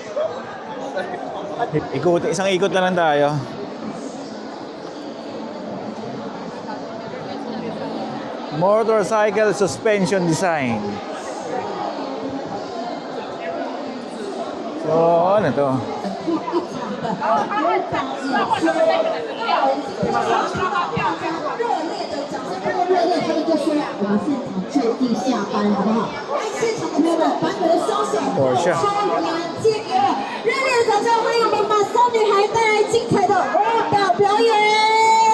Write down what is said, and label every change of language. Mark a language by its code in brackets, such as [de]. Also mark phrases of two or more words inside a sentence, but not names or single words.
[tl] Isang ikot na lang tayo. [en] Motorcycle suspension design. [tl] So, ano to? Porsche. [zh] 热烈的掌声欢迎我们马少女孩带来精彩的舞蹈表演。